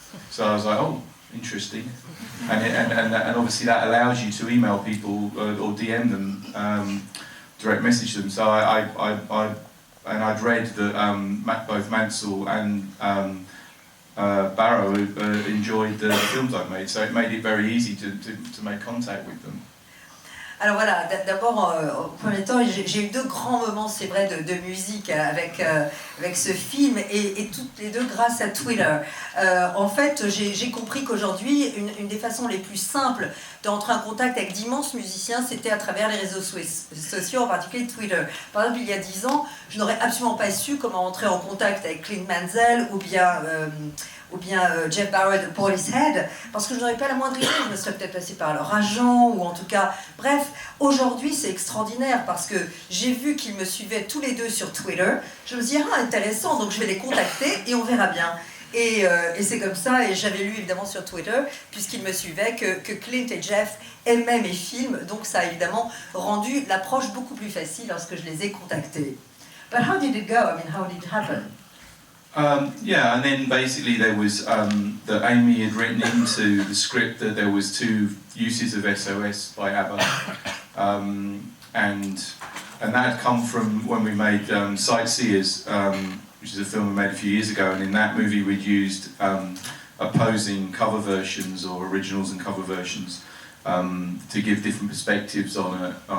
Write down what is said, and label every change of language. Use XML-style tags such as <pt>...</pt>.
<en>So I was like, oh, interesting. And obviously that allows you to email people or DM them, direct message them. So I'd read that both Mansell and Barrow enjoyed the films I've made, so it made it very easy to make contact with them.</en> <fr>Alors voilà, d'abord, au premier temps, j'ai eu deux grands moments, c'est vrai, de musique avec ce film, et toutes les deux grâce à Twitter. En fait, j'ai compris qu'aujourd'hui, une des façons les plus simples d'entrer en contact avec d'immenses musiciens, c'était à travers les réseaux sociaux, en particulier Twitter. Par exemple, il y a 10 ans, je n'aurais absolument pas su comment entrer en contact avec Clint Mansell ou bien Jeff Barrow de Portishead, parce que je n'aurais pas la moindre idée, je me serais peut-être passé par leur agent, ou en tout cas, bref, aujourd'hui c'est extraordinaire, parce que j'ai vu qu'ils me suivaient tous les deux sur Twitter, je me suis dit, intéressant, donc je vais les contacter, et on verra bien. Et c'est comme ça, et j'avais lu évidemment sur Twitter, puisqu'ils me suivaient, que Clint et Jeff aimaient mes films, donc ça a évidemment rendu l'approche beaucoup plus facile lorsque je les ai contactés.</fr> <en>But how did it go? I mean, how did it happen? Yeah, and then basically there was that Amy had written into the script that there was 2 uses of SOS by ABBA, and that had come from when we made Sightseers, which is a film we made a few years ago, and in that movie we'd used opposing cover versions or originals and cover versions to give different perspectives on it.</en>